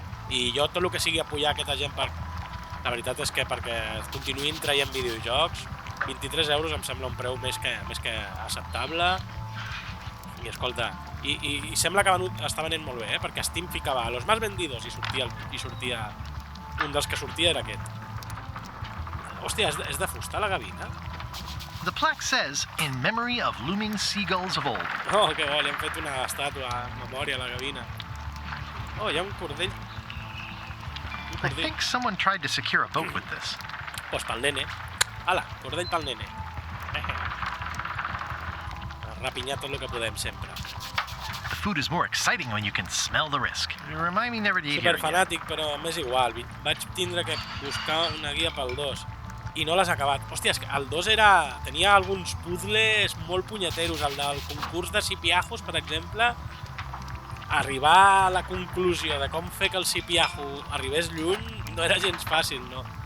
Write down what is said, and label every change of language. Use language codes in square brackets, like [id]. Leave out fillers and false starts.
[ca] I jo tot el que sigui apoyar aquesta gent, la veritat és que perquè continuïn traient videojocs, 23 euros em sembla un preu més que acceptable. I escolta, i sembla que està venent molt bé, perquè Steam ficava [es] a los más vendidos [ca] i sortia un dels que sortia era aquest. Hòstia, és de fusta la gavina? [en] The plaque says, in memory of looming seagulls of old. [ca] Oh, que bo, li han fet una estàtua en memòria a la gavina. Oh, hi ha un cordell. [en] I think someone tried to secure a boat with this. [ca] Pues pel nene. Ala, cordell pel nene. Rapinyar tot el que podem sempre. [en] The food is more exciting when you can smell the risk. You remind me never to eat here again. [ca] Superfanàtic, però m'és igual. Vaig tindre que buscar una guia pel 2 i no l'has acabat. Hòstia, és que el 2 tenia alguns puzzles molt punyeteros. El del concurs de cipiajos, per exemple, arribar a la conclusió de com fer que el cipiajo arribés lluny no era gens fàcil, no.